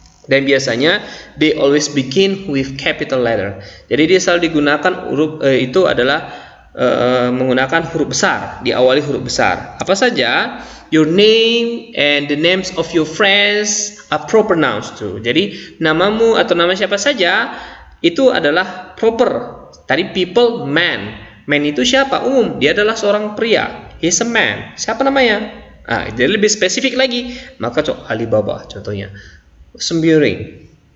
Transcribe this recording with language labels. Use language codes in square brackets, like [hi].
[id] Dan biasanya [en] they always begin with capital letter. [id] Jadi dia selalu digunakan huruf itu adalah menggunakan huruf besar, diawali huruf besar. Apa saja? [en] Your name and the names of your friends are proper nouns too. [id] Jadi namamu atau nama siapa saja itu adalah proper. Tadi people, man. Man itu siapa? Umum. Dia adalah seorang pria. [en] He's a man. [id] Siapa namanya? Jadi lebih spesifik lagi. Maka Alibaba contohnya. Sembiring.